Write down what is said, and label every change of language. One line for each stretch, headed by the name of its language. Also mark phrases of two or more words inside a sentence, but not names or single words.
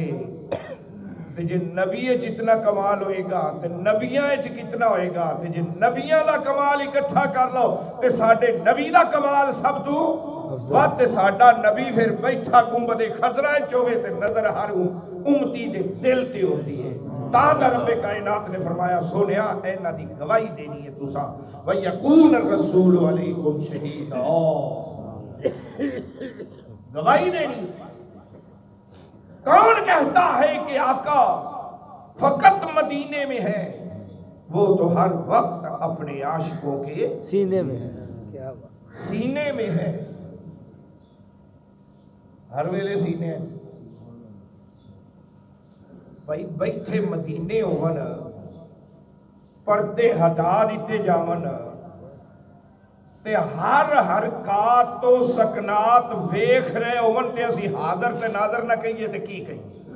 Punjabi: جے نبی جتنا کمال ہوئےگا تو نبیاں کتنا ہوئےگا، تو جے نبیاں دا کمال اکٹھا کر لو تو ساڈے نبی دا کمال سب تو ودھ. ساڈا نبی پھر بیٹھا گنبد خضرا چ ہووے تے نظر ہر امتی دے دل تے ہوندی ہے. تاں ربِ کائنات نے فرمایا سونیا انہاں دی گواہی دینی ہے تساں,
Arabic: و يكون رسول عليكم شهيدا,
Punjabi: گواہی دینی.
Urdu: کون کہتا ہے کہ آقا فقط مدینے میں ہے، وہ تو ہر وقت اپنے عاشقوں کے سینے میں ہے. کیا سینے میں ہے,
Punjabi: ہر ویلے سینے ہے. بھائی بیٹھے مدینے ہوون، پردے ہٹا دتے جاون تے ہر حرکت تو سکنات ویکھ رہے ہوون تے اسی حاضر تے ناظر نہ کہیے تے کی کہیے.